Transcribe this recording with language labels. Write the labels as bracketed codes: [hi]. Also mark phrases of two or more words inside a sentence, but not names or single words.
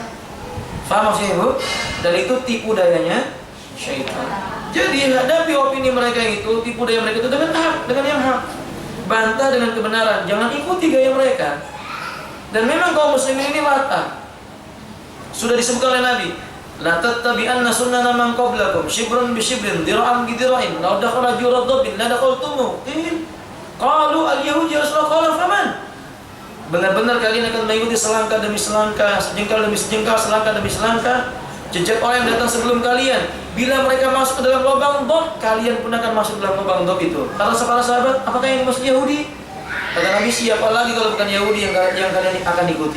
[id] Paham maksudnya Ibu? Dan itu tipu dayanya syaitan. Jadi hadapi opini mereka itu, tipu daya mereka itu dengan hak, dengan yang hak. Bantah dengan kebenaran, jangan ikuti gaya mereka. Dan memang kaum muslimin ini latah. Sudah disebutkan oleh Nabi, [ar] لتتبعن سنن من قبلكم شبرا بشبر وذراعا بذراع لو دخلوا جحر ضب لدخلتموه. قالوا اليهود يا رسول الله قال فمن? [id] Benar-benar kalian akan mengikuti selangkah demi selangkah, sejengkal demi sejengkal, selangkah demi selangkah jejak orang yang datang sebelum kalian. Bila mereka masuk ke dalam lubang dob, kalian pun akan masuk ke dalam lubang dob itu. Kata para sahabat, apakah yang dimaksud Yahudi? Kata Nabi, siapa lagi kalau bukan Yahudi yang kalian akan ikuti?